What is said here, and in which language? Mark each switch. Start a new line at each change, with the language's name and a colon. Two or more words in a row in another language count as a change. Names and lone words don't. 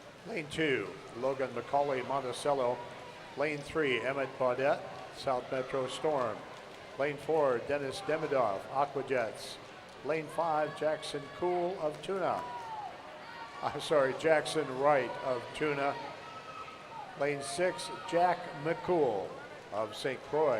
English: Lane 2, Logan McCauley Monticello. Lane 3, Emmett Baudette, South Metro Storm. Lane 4, Dennis Demidov, Aquajets. Lane 5, Jackson Cool of Tuna. Jackson Wright of Tuna. Lane 6, Jack McCool of St. Croix.